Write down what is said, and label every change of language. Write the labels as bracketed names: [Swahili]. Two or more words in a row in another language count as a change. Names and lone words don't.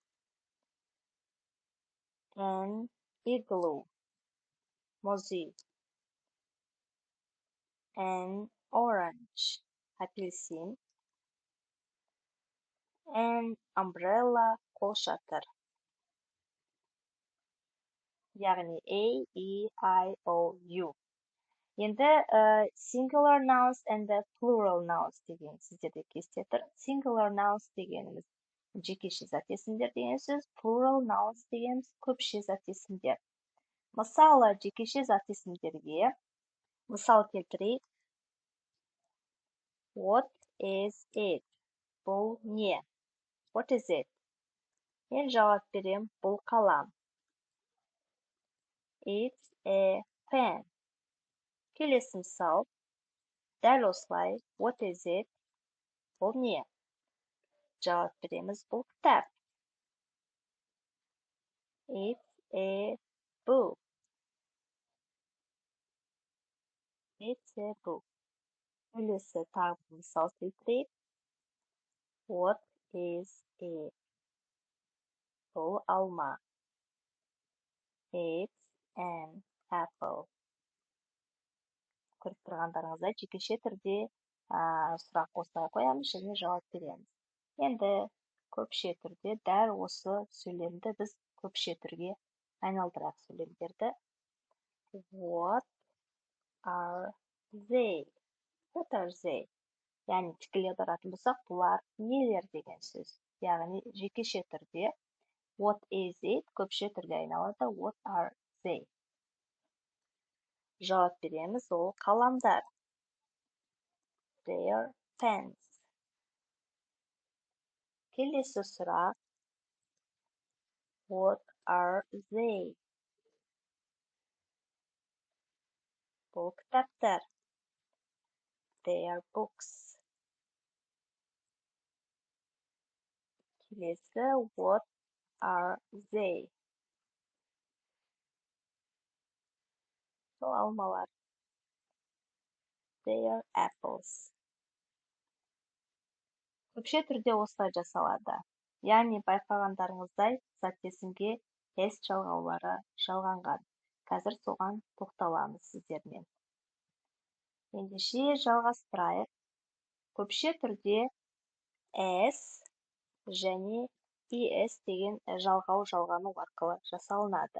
[English] An igloo, музей. An orange, апельсин. An umbrella, қолшатыр. [Kazakh] Яғни A, E, I, O, U. Енді [English] singular nouns and plural nouns [Kazakh] деген сіздерде кесте тұр. [English] Singular nouns [Kazakh] дегеніміз жекеше зат есімдер деген сөз, [English] plural nouns [Kazakh] дегеніміз көпше зат есімдер. Мысалы, жекеше зат есімдерге мысал келтірейік. [English] What is it? [Kazakh] Бұл не? [English] What is it? [Kazakh] Мен жауап берем, бұл қалам. [English] It's a pen. [Kazakh] Келесі мысал, дәл осылай, [English] what is it? [Kazakh] Бұл не? Жауап береміз, бұл кітап. [English] It's a book. It's a book. [Kazakh] Келесі тағы мысал келтірейік. [English] What is it? [Kazakh] Бұл алма. [English] It's an apple. [Kazakh] Көріп тұрғандарыңыздай жекеше түрде сұрақ қоса қоямыз және жауап береміз. Енді көпше түрде дәл осы сөйлемді біз көпше түрге айналдырайық сөйлемдерді. [English] What are they? What are they? [Kazakh] Яғни тікелей аударатын болсақ, бұлар нелер деген сөз. Яғни жекеше түрде [English] what is it [Kazakh] көпше түрге айналады. [English] What are they? [Kazakh] Жауап береміз, ол қаламдар. [English] They are pens. [Kazakh] Келесі сұрақ. [English] What are they? [Kazakh] Бұл кітаптар. [English] They are books. Келесі, what are they? [Kazakh] Бұл алмалар. [English] They are apples. [Kazakh] Көпше түрде осылай жасалады. Яғни байқағандарыңыздай зат есімге s жалғаулары жалғанған. Қазір соған тоқталамыз сіздермен. Ендеше жалғастырайық. Көпше түрде s және es деген жалғау жалғану арқылы жасалынады.